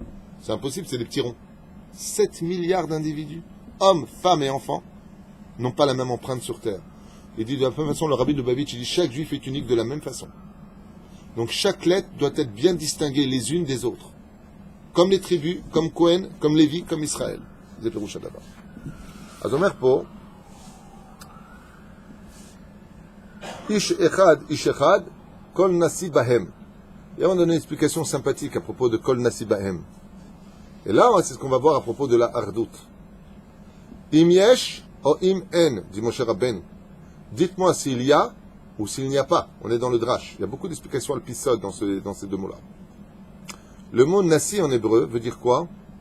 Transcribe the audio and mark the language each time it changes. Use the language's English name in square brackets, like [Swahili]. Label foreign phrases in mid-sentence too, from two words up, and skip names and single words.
[French] C'est impossible, c'est des petits ronds. 7 milliards d'individus, hommes, femmes et enfants, n'ont pas la même empreinte sur Terre. Il dit de la même façon, le Rabbi Lubavitch, il dit chaque juif est unique de la même façon. Donc chaque lettre doit être bien distinguée les unes des autres. Comme les tribus, comme Cohen, comme Lévi, comme Israël. C'est le Roucha d'abord. [Hebrew] אז אומר פה, איש אחד, כל נשיא בהם. [French] Et on donne une explication sympathique à propos de [Hebrew] כל נשיא בהם. [French] Et là, c'est ce qu'on va voir à propos de la hardout. [Hebrew] אם יש או אם אין, [French] dit Moshe Rabbeinu. Dites-moi s'il y a ou s'il n'y a pas. On est dans le drash. Il y a beaucoup d'explications à l'épisode dans ces deux mots-là. Le mot nasi en hébreu veut dire quoi?